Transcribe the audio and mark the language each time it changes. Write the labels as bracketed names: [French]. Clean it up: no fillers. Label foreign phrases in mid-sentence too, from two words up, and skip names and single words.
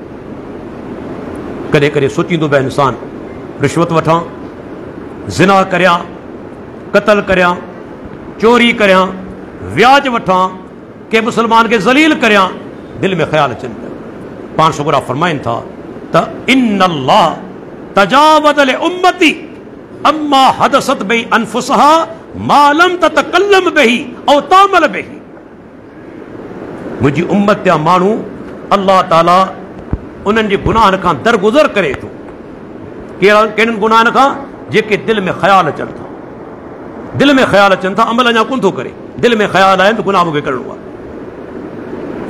[Sindhi] कॾहिं कॾहिं सोचींदो बि इंसान, रिश्वत वठां, ज़िना करियां, क़त्ल करियां, चोरी करियां, व्याज वठां, के मुसलमान खे ज़लील करियां, दिलि में ख़्याल अचनि पिया। पाण शुगरा फरमाइनि था त [Arabic] إن الله تجاوز لي أمتي عما حدثت به أنفسها ما لم تتكلم به أو تعمل به. [Sindhi] मुंहिंजी उम्मत जा माण्हू अल्लाह ताला उन्हनि जे गुनाहनि खां दरगुज़र करे थो। कहिड़नि गुनाहनि खां? जेके दिलि में ख़्याल अचनि था, दिलि में ख़्याल अचनि था, अमल अञा कोन थो करे, दिलि में ख़्याल आहिनि त गुनाह मूंखे करिणो आहे।